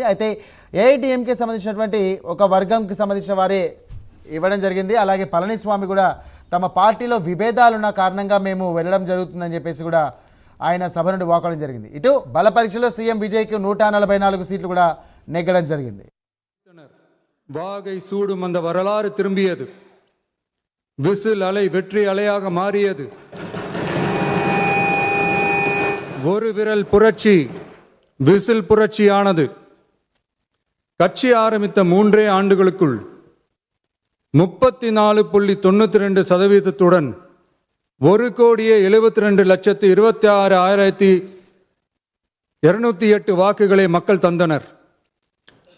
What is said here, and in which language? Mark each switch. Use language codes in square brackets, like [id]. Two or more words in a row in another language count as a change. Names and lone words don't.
[te] అయితే ఏఐటీఎంకే సంబంధించినటువంటి ఒక వర్గంకి సంబంధించిన వారే ఇవ్వడం జరిగింది. అలాగే పళనిస్వామి కూడా తమ పార్టీలో విభేదాలున్న కారణంగా మేము వెళ్ళడం జరుగుతుందని చెప్పేసి కూడా ఆయన సభ నుండి వాకడం జరిగింది. ఇటు బల పరీక్షలో సీఎం విజయ్కి 144 సీట్లు కూడా నెగ్గడం జరిగింది. [ta] வாகை சூடும் அந்த வரலாறு திரும்பியது. விசில் அலை வெற்றி அலையாக மாறியது. ஒரு விரல் புரட்சி விசில் புரட்சியானது. கட்சி ஆரம்பித்த 3 ஆண்டுகளுக்குள் 34.92% 1,72,26,208 வாக்குகளை மக்கள் தந்தனர்.